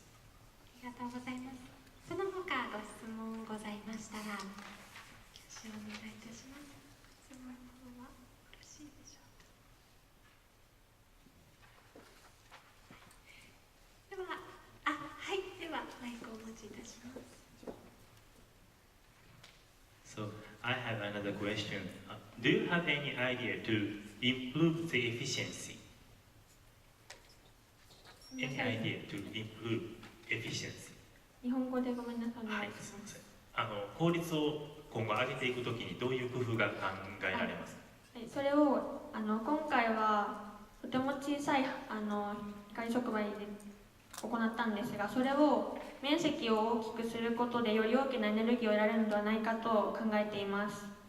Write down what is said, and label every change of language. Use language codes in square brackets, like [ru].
[ja] ありがとうございます。その他ご質問ございましたら、挙手をお願いいたします。質問の方はよろしいでしょうか。では、はい、ではマイクをお持ちいたします。 [en] So I have another question. Do you have any idea to improve the efficiency? Any idea to improve efficiency? [ja] 日本語でごめんなさい。はい、すみません。効率を今後上げていくときにどういう工夫が考えられますか？はい、それを今回はとても小さい光触媒で行ったんですが、それを面積を大きくすることでより大きなエネルギーを得られるのではないかと考えています。